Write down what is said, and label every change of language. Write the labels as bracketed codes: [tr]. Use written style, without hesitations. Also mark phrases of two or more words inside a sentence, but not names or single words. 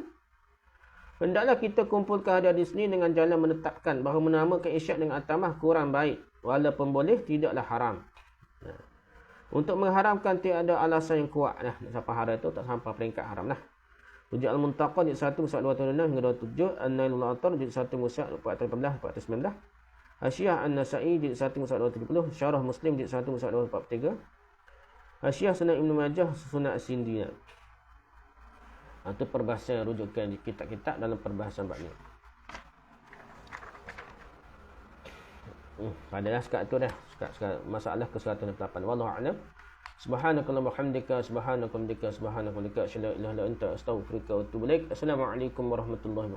[ms] Hendaklah kita kumpulkan hadis ini dengan jalan menetapkan bahawa menamakan isyak dengan atamah kurang baik, walaupun boleh tidaklah haram. Untuk mengharamkan tiada alasan yang kuat lah. Sampai haram itu tak sampai peringkat haram lah. Rujuk Al-Muntaqa jilid 1 musyad 226 hingga 27, An-Nailul Autar jilid 1 musyad 418 419, Hasyiah An-Nasa'i jilid 1 musyad 270, Syarah Muslim jilid 1 musyad 243, Hasyiah Sunan Ibn Majah Sunan As-Sindi. Itu perbahasan rujukan di kitab-kitab dalam perbahasan bab ni. Padalah sekat tu dah. Sekat masalah ke-168. [ar] والله أعلم. سبحانك اللهم حمدك سبحانك أشهد أن لا إله إلا أنت أستغفرك وأتوب إليك. السلام عليكم ورحمة الله وبركاته.